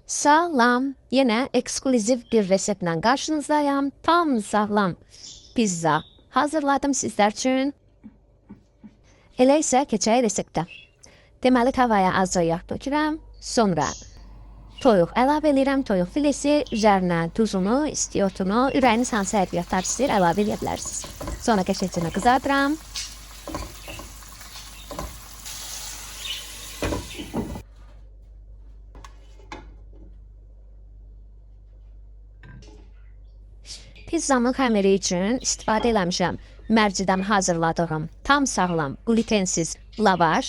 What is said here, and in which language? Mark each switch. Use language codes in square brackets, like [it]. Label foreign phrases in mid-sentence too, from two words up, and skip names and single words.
[tr] Sağlam, yine ekskluzif bir reseptle karşınızdayım. Tam sağlam pizza hazırladım sizler için. [az] Elə isə keçək reseptə. Deməli, tavaya azca yağ tökürəm. Sonra toyuq əlavə edirəm. Toyuq filesi, üzərinə tuzunu, istiotunu, ürəyiniz hansı ədviyyatlar istəyir əlavə edə bilərsiniz. Sonra qəşəngcə qızardıram. Pizzamın xəmiri üçün istifadə eləmişəm mərcidən hazırladığım tam sağlam, glutensiz lavaş.